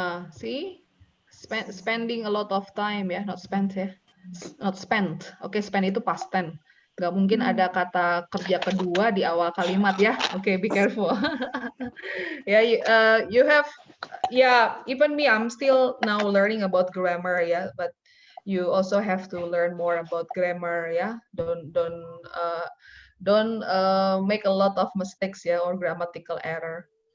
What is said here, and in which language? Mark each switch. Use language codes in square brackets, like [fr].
[en] See, spending a lot of time ya, not spent ya, not spent. Okay, spend itu past tense. [id] Nggak mungkin ada kata kerja kedua di awal kalimat ya. [en] Oke, be careful. Yeah, you have, yeah, even me, I'm still now learning about grammar, yeah, but you also have to learn more about grammar, yeah. Don't make a lot of mistakes, yeah, or grammatical error.